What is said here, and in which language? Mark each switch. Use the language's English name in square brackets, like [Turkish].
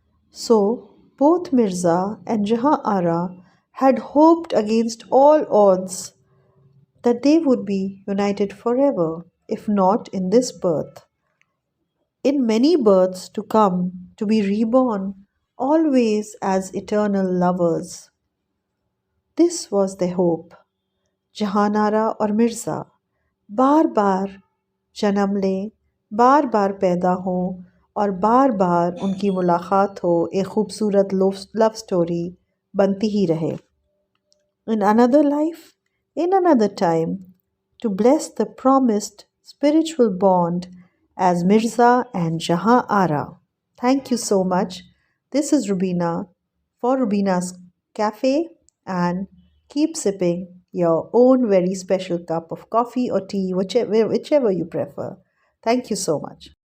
[English] So both Mirza and Jahan Ara had hoped against all odds that they would be united forever, if not in this birth, in many births to come, to be reborn, always as eternal lovers. This was their hope. [Hindi] जहान आरा और मिर्ज़ा बार बार जन्म लें, बार बार पैदा हों और बार बार उनकी मुलाकात हो, एक खूबसूरत लव स्टोरी बनती ही रहे. [English] In another life, in another time, to bless the promised spiritual bond as Mirza and Jahan Ara. Thank you so much. This is Rubina for Rubina's Cafe, and keep sipping your own very special cup of coffee or tea, whichever you prefer. Thank you so much.